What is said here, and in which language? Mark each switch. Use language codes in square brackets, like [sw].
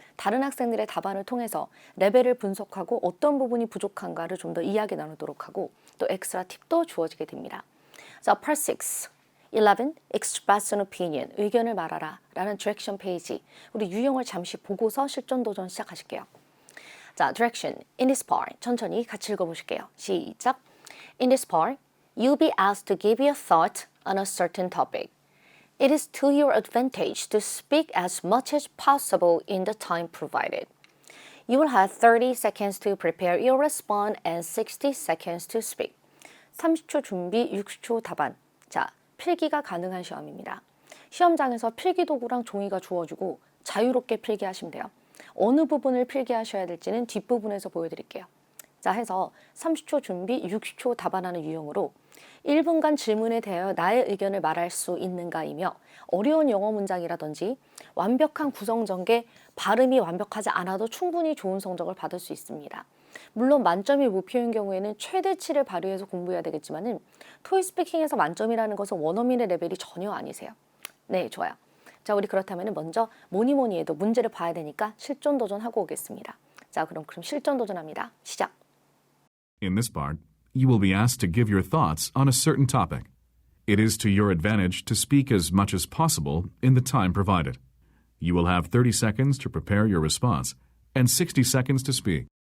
[ko] 다른 학생들의 답안을 통해서 레벨을 분석하고 어떤 부분이 부족한가를 좀 더 이야기 나누도록 하고 또 엑스트라 팁도 주어지게 됩니다. [en] 자, Part 6. 11. Express an opinion. [ko] 의견을 말하라. 라는 디렉션 페이지. 우리 유형을 잠시 보고서 실전 도전 시작하실게요. [en] 자, direction. In this part. [ko] 천천히 같이 읽어보실게요. 시작. [en] In this part, you'll be asked to give your thought on a certain topic. It is to your advantage to speak as much as possible in the time provided. You will have 30 seconds to prepare your response and 60 seconds to speak. [ko] 30초 준비, 60초 답안. 자, 필기가 가능한 시험입니다. 시험장에서 필기 도구랑 종이가 주어지고 자유롭게 필기하시면 돼요. 어느 부분을 필기하셔야 될지는 뒷부분에서 보여드릴게요. 자, 해서 30초 준비, 60초 답안하는 유형으로 1분간 질문에 대하여 나의 의견을 말할 수 있는가이며 어려운 영어 문장이라든지 완벽한 구성 전개, 발음이 완벽하지 않아도 충분히 좋은 성적을 받을 수 있습니다. 물론 만점이 목표인 경우에는 최대치를 발휘해서 공부해야 되겠지만은 토익 스피킹에서 만점이라는 것은 원어민의 레벨이 전혀 아니세요. 네, 좋아요. 자, 우리 그렇다면 먼저 뭐니 해도 문제를 봐야 되니까 실전 도전하고 오겠습니다. 자, 그럼 실전 도전합니다. 시작. [en] In this part, you will be asked to give your thoughts on a certain topic. It is to your advantage to speak as much as possible in the time provided. You will have 30 seconds to prepare your response and 60 seconds to speak.